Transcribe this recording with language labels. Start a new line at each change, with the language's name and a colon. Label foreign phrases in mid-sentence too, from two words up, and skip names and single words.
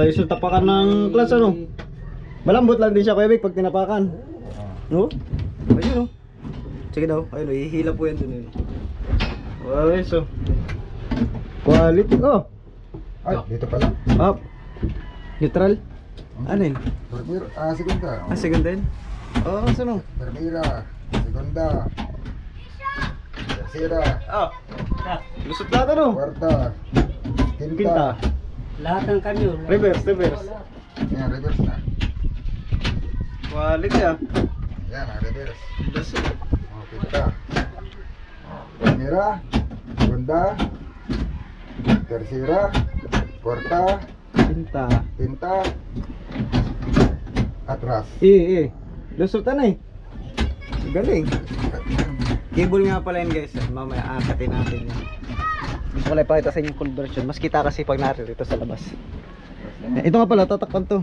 Filipino: Ay, so tapakan ng clutch, ano? Malambot lang din siya, Kuya Vic, pag tinapakan. No? Ayun, oh. Sige daw. Ayun, oh. Ihila po yan dun, yun. Okay, so quality, oh. Ay, dito pala.
English: Up. Neutral.
Filipino: Ano yun?
Spanish: Primera, segunda.
Filipino: Ah, second din? Oo, oh, sino?
Spanish: Primera, segunda. Tercera,
Filipino: Ah. Lusot lahat ano?
Spanish: cuarta, Quinta. quinta.
Filipino: Lahat ng kanyo.
English: Reverse, reverse.
Filipino: Yan, reverse na. Quality ah. Yan, reverse. Lusot.
Spanish: Oh, quinta. Primera, segunda. Tercera, cuarta, Quinta. quinta. Atras.
Filipino: Lusot na eh. Galing. Cable nga pala yun guys. Mamaya akatin natin yan. Gusto ko lang ipakita sa inyo yung conversion. Mas kita kasi pag narito sa labas. Ito nga pala, tatakpan to.